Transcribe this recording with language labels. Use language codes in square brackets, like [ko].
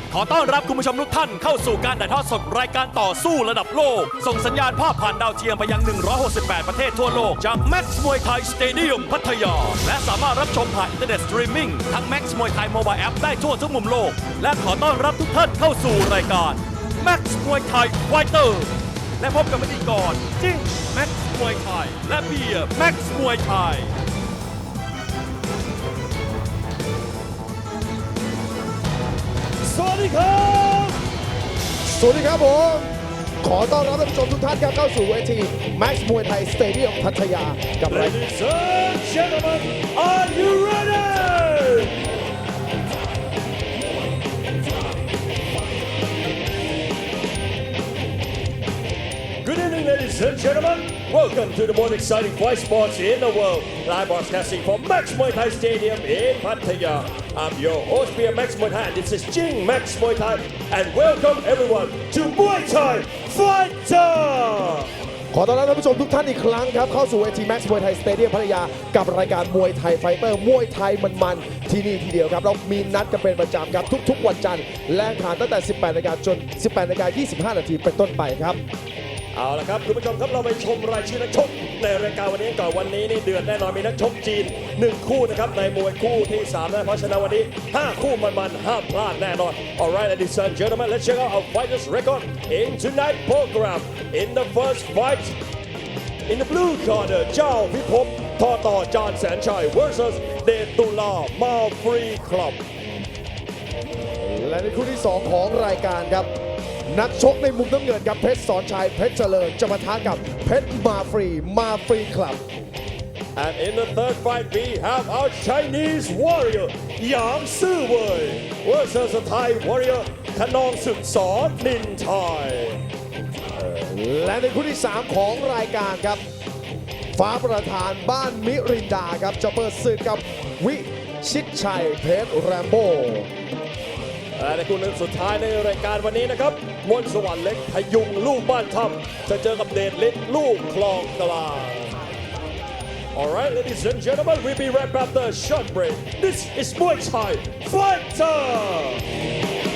[th] ขอต้อนรับคุณผู้ชมทุกท่านเข้าสู่การถ่ายทอดสดรายการต่อสู้ระดับโลกส่งสัญญาณภาพผ่านดาวเทียมไปยัง 168 ประเทศทั่วโลกจาก Max Muay Thai Stadium พัทยาและสามารถรับชมผ่านอินเทอร์เน็ตสตรีมมิ่งทั้ง Max Muay Thai Mobile App ได้ทั่วทุกมุมโลกและขอต้อนรับทุกท่านเข้าสู่รายการ Max Muay Thai Fighter และพบกับพิธีกรจิ้ง Max Muay Thai และเบียร์ Max Muay Thai สวัสดีครับผมขอต้อนรับท่านผู้ชมทุกท่านครับเข้าสู่เวที Max Muay Thai Stadium พัทยากับรายการ [en] Ladies and gentlemen, are you ready? Good evening, ladies and gentlemen. Welcome to the most exciting fight sports in the world. Live broadcasting from Max Muay Thai Stadium in Pattaya. I'm your host, Pierre Max Muay Thai. This is Jing Max Muay Thai, and welcome everyone to Muay Thai Fighter. [th] ขอต้อนรับท่านผู้ชมทุกท่านอีกครั้งครับเข้าสู่เวที Max Muay Thai Stadium พัทยากับรายการมวยไทยไฟเตอร์มวยไทยมันๆที่นี่ทีเดียวครับเรามีนัดกันเป็นประจำครับทุกๆวันจันทร์และอังคารตั้งแต่ 18 นาฬิกาจน 18 นาฬิกา 25 นาทีเป็นต้นไปครับ เอาละครับคุณผู้ชมครับเราไปชมรายชื่อนักชกในรายการวันนี้ก่อนวันนี้นี่เดือดแน่นอนมีนักชกจีน1คู่นะครับในมวยคู่ที่3นะเพราะฉะนั้นวันนี้5คู่มันห้ามพลาดแน่นอน [en] Alright ladies and gentlemen let's check out our fighters record in tonight's program in the first fight in the blue corner [th] เจ้าพิภพต่อจานแสนชัย versus เดชตุลามาฟรีคลับ และในคู่ที่ 2 ของรายการครับนักชกในมุมน้ำเงินครับเพชรสอนชัยเพชรเจริญจะมาท้ากับเพชรมาฟรีคลับ [en] And in the third fight we have our Chinese warrior Yang Siwei versus a Thai warrior ขนองศึกสอนนินไทย [th] และในคู่ที่ 3 ของรายการครับฟ้าประธานบ้านมิรินดาครับจะเปิดศึกกับวิชิตชัยเพชรแรมโบ้ และคู่สุดท้ายในรายการวันนี้นะครับมนต์สวรรค์เล็กพยุงลูกบ้านถ้ำจะเจอกับเดชฤทธิ์ลูกคลองกลาง [en] Alright ladies and gentlemen we'll be right back after a short break This is Muay Thai Fighter